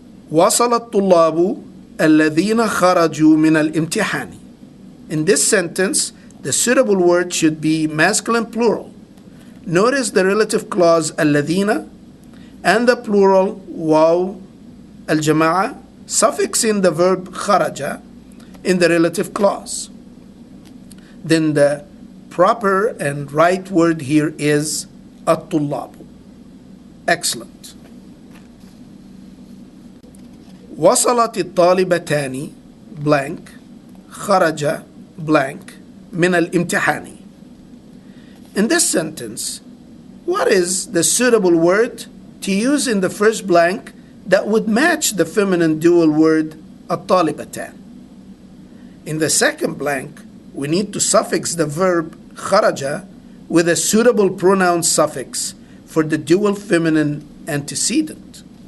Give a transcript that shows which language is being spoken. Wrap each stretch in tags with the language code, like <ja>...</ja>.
<ar>وصل الطلاب الذين خرجوا من الامتحان.</ar> <en>In this sentence, the suitable word should be masculine plural. Notice the relative clause الذين and the plural واو الجماعة suffixing the verb خرج in the relative clause. Then the proper and right word here is الطلاب. Excellent.</en> <ar>وصلت الطالبتان blank خرج blank من الامتحان.</ar> <en>In this sentence, what is the suitable word to use in the first blank that would match the feminine dual word الطالبتان? In the second blank, we need to suffix the verb خرج with a suitable pronoun suffix for the dual feminine antecedent.</en>